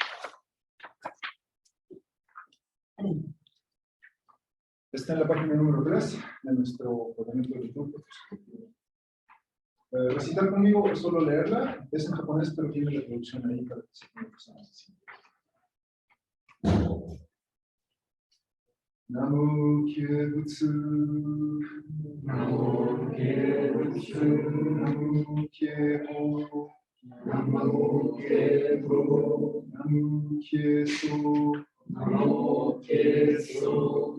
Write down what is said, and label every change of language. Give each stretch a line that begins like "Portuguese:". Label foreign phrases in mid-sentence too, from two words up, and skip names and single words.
Spanish: Está en la página número 3 de nuestro tratamiento de grupo. Recitar conmigo es solo leerla, es en japonés, pero tiene la traducción ahí para que sepan lo que estamos haciendo.
Japanese: 南無帰依仏、南無帰依仏、南無帰依法、南無帰依法、南無帰依僧、南無帰依僧,